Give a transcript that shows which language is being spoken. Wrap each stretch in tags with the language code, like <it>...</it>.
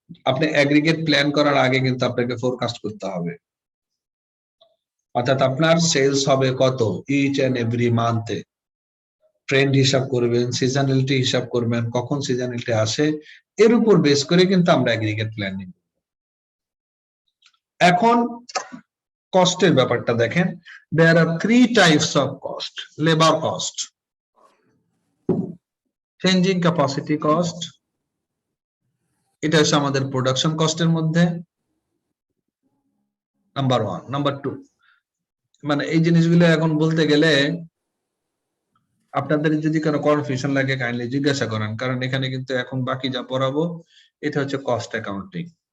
<bn>আপনি aggregate plan করার আগে কিন্তু আপনাকে ফোরকাস্ট করতে হবে, অর্থাৎ আপনার সেলস হবে কত ইচ এন্ড এভরি মান্থে, ট্রেন্ড হিসাব করবেন, সিজনালিটি হিসাব করবেন, কখন সিজনালিটি আসে, এর উপর বেস করে কিন্তু আমরা অ্যাগ্রিগেট প্ল্যানিং। এখন কস্টের ব্যাপারটা দেখেন,</bn> <en>there are 3 types of cost. Labor cost, changing capacity cost,</en> <bn>এটা হচ্ছে আমাদের প্রোডাকশন কস্টের মধ্যে নাম্বার 1। নাম্বার 2, মানে এই জিনিসগুলো এখন বলতে গেলে আপনাদের যদি কোনো কনফিউশন লাগে কাইন্ডলি জিজ্ঞাসা করেন, কারণ এখানে কিন্তু এখন বাকি যা পড়াবো এটা হচ্ছে কস্ট অ্যাকাউন্টিং।</bn>